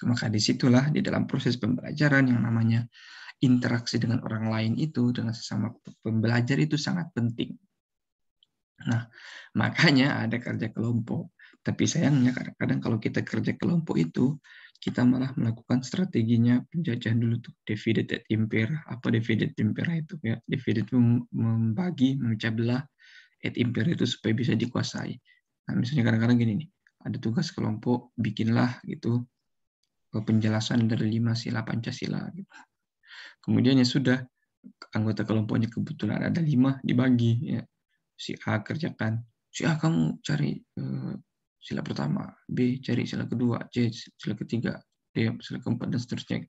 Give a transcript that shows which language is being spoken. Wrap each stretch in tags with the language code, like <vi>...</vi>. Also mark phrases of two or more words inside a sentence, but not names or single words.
<id>Maka disitulah di dalam proses pembelajaran yang namanya interaksi dengan orang lain itu, dengan sesama pembelajar itu sangat penting. Nah, makanya ada kerja kelompok. Tapi sayangnya kadang-kadang kalau kita kerja kelompok itu, kita malah melakukan strateginya penjajahan dulu tuh,</id> <la>divide et impera.</la> <id>Apa</id> <la>divide et impera</la> <id>itu ya? Divide itu membagi, memecah belah,</id> <la>et impera</la> <id>itu supaya bisa dikuasai. Nah, misalnya kadang-kadang gini nih, ada tugas kelompok, bikinlah gitu penjelasan dari 5 sila Pancasila gitu. Kemudian ya sudah, anggota kelompoknya kebetulan ada 5, dibagi ya. Si A kerjakan, si A kamu cari sila pertama, B cari sila kedua, C sila ketiga, D sila keempat, dan seterusnya gitu.</id>